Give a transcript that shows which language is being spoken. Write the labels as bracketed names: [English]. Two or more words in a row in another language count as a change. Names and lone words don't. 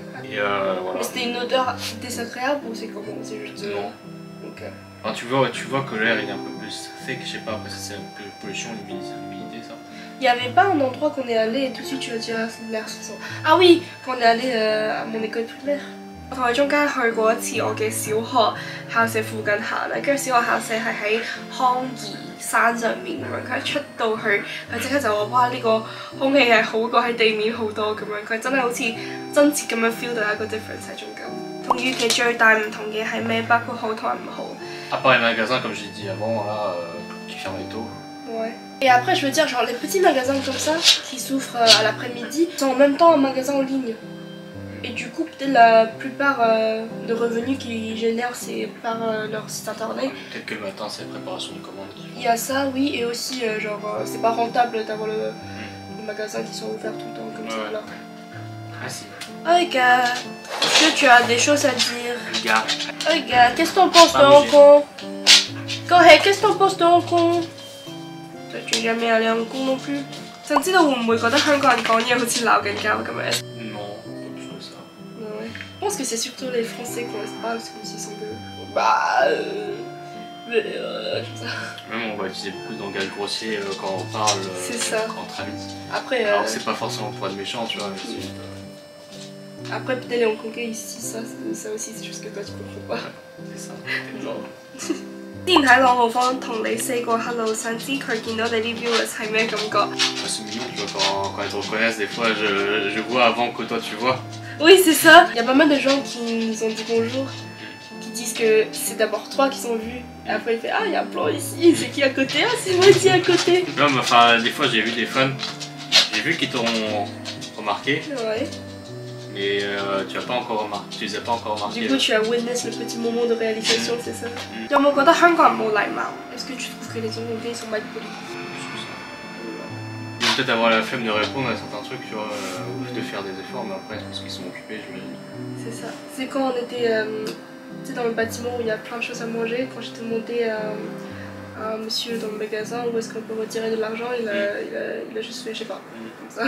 [French] Et voilà. Mais c'était une odeur désagréable ou c'est comment? C'est juste... Non. Ok. Enfin, tu vois que l'air il est un peu plus thick, je sais pas, après c'est un peu pollution, l'humidité, ça. Il n'y avait pas un endroit qu'on est allé et tout de suite tu vas dire l'air sans. Ah oui, quand on est allé à mon école primaire. [Cantonese] 我同佢中間去過一次我嘅小學校舍附近行咧，跟住小學校舍係喺康怡山上面咁樣，佢一出到去，佢即刻就話：哇！呢、個空氣係好過喺地面好多咁樣，佢真係好似真切咁樣 feel 到一個 difference 喺中間。同預期最大唔同嘅係咩？包括好同埋唔好。 [French] À part les magasins, comme j'ai dit avant, là, qui fermaient tôt. Ouais. Et après, je veux dire, genre les petits magasins comme ça, qui s'ouvrent à l'après-midi, sont en même temps un magasin en ligne. Et du coup, peut-être la plupart de revenus qu'ils génèrent, c'est par leur site internet. Peut-être que le matin, c'est la préparation de commandes qui Il y a ça, oui, et aussi, c'est pas rentable d'avoir les magasins qui sont ouverts tout le temps comme ça. Alors. Ah si. Oh gars, est-ce que tu as des choses à dire? Gars. Oh gars, qu'est-ce que t'en penses de Hong Kong? Correct, qu'est-ce que t'en penses de Hong Kong? Toi, tu n'es jamais allé à Hong Kong non plus? [Cantonese] 想知道會唔會覺得香港人講嘢好似鬧緊交咁樣？ [French] Non, pas plus que ça. Ouais. Je pense que c'est surtout les Français qu'on laisse parler parce qu'ils sont de... Bah... tout ça. Même on va utiliser beaucoup de langage grossier quand on parle, C'est ça. quand on travaille. Après, Alors c'est pas forcément pour être méchant, tu vois, mais c'est juste... après peut-être les Hongkongais ici, ça aussi c'est juste que toi tu comprends pas. C'est ça. Non. [Cantonese] 之前喺朗豪坊同你 say 過 hello， 想知佢見到你啲 viewers 係咩感覺？ [French] C'est mignon, tu vois, quand ils te reconnaissent, des fois je vois avant que toi tu vois. Oui, c'est ça. Il y a pas mal de gens qui nous ont dit bonjour, qui disent que c'est d'abord toi qui sont vus. Et après il fait ah il y a un plan ici, c'est qui à côté? Ah c'est moi ici à côté. Non, mais enfin, des fois j'ai vu des fans, j'ai vu qu'ils t'auront remarqué, Ouais. mais tu as pas encore remarqué, tu les as pas encore remarqués. Du coup tu as witness le petit moment de réalisation, c'est ça? [Cantonese] 有冇覺得香港人冇禮貌？ [French] Est-ce que tu trouves que les Hongkongais sont mal polis? Ils vont peut-être avoir la flemme de répondre à certains trucs, tu vois, ou de faire des efforts, mais après, parce qu'ils sont occupés, j'imagine. C'est ça. C'est quand on était dans le bâtiment où il y a plein de choses à manger, quand j'étais montée à un monsieur dans le magasin où est-ce qu'on peut retirer de l'argent, il a juste fait, je sais pas, comme ça.